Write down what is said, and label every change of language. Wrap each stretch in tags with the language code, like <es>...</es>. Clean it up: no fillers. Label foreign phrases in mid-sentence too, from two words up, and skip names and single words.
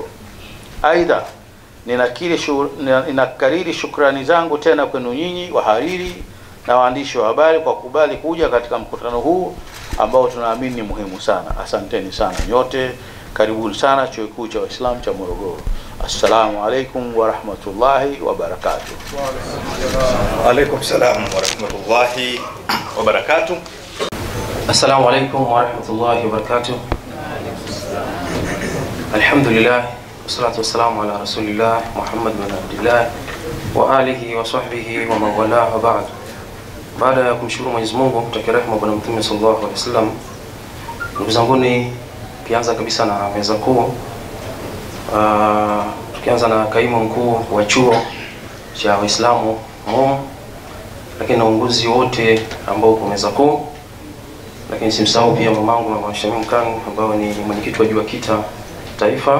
<sw>Aidha, ninakariri shukrani zangu tena kwenu nyinyi wahariri na waandishi wa habari kwa kubali kuja katika mkutano huu ambao tunaamini ni muhimu sana. Asanteni sana nyote. Karibuni sana Chuo Kikuu cha Waislamu cha Morogoro.</sw> <ar>السلام عليكم ورحمة الله وبركاته. وعليكم السلام ورحمة الله وبركاته. السلام عليكم ورحمة الله وبركاته. الحمد لله، والصلاة والسلام على رسول الله محمد بن عبد الله وعلى آله وصحبه ومولاه وبعد.</ar> <sw>Baada ya kumshukuru Mwenyezi Mungu, kutakia rehema Bwana Mtume</sw> <ar>صلى الله عليه وسلم,</ar> <sw>ndugu zanguni, kianza kabisa na meza kuu, tukianza na kaimu mkuu wa chuo cha Waislamu MUM, lakini na uongozi wote ambao kwa meza kuu, lakini simsahau pia mamangu na Mheshimiwa Mkani ambao ni mwenyekiti wa JUAKITA Taifa.</sw>